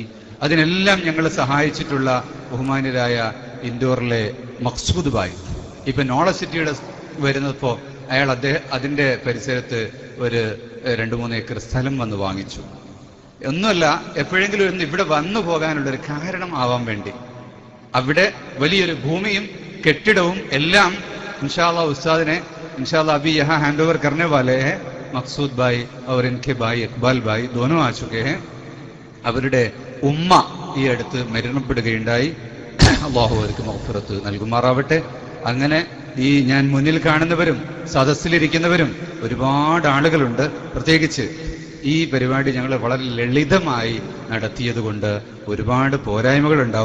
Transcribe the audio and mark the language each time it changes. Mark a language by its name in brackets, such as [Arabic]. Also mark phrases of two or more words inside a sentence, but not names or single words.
[Malayalam] അതിനെല്ലാം ഞങ്ങളെ സഹായിച്ചിട്ടുള്ള ബഹുമാന്യരായ ഇൻഡോറിലെ മഖ്സൂദ് ബായ്, ഇപ്പൊ നോളജ് സിറ്റിയുടെ വരുന്നപ്പോ അയാൾ അതിന്റെ പരിസരത്ത് ഒരു 2-3 ഏക്കർ സ്ഥലം വന്ന് വാങ്ങിച്ചു. ഒന്നുമല്ല, എപ്പോഴെങ്കിലും ഇവിടെ വന്നു പോകാനുള്ളൊരു കാരണം ആവാൻ വേണ്ടി അവിടെ വലിയൊരു ഭൂമിയും കെട്ടിടവും എല്ലാം [Hindi] इंशा अल्लाह उस्ताद ने इंशा अल्लाह अभी यहाँ हैंड ओवर करने वाले हैं. मकसूद भाई और इनके भाई इकबाल भाई दोनों आ चुके हैं. [Malayalam] അവരുടെ ഉമ്മ ഈ അടുത്ത് മരണപ്പെടുകയുണ്ടായി. അല്ലാഹു അവർക്ക് മഗ്ഫിറത്ത് നൽകുമാറാവട്ടെ. അങ്ങനെ ഈ ഞാൻ മുന്നിൽ കാണുന്നവരും സദസ്സിലിരിക്കുന്നവരും ഒരുപാട് ആളുകളുണ്ട്. പ്രത്യേകിച്ച് ഈ പരിപാടി ഞങ്ങൾ വളരെ ലളിതമായി നടത്തിയത് കൊണ്ട് ഒരുപാട് പോരായ്മകൾ ഉണ്ടാവും.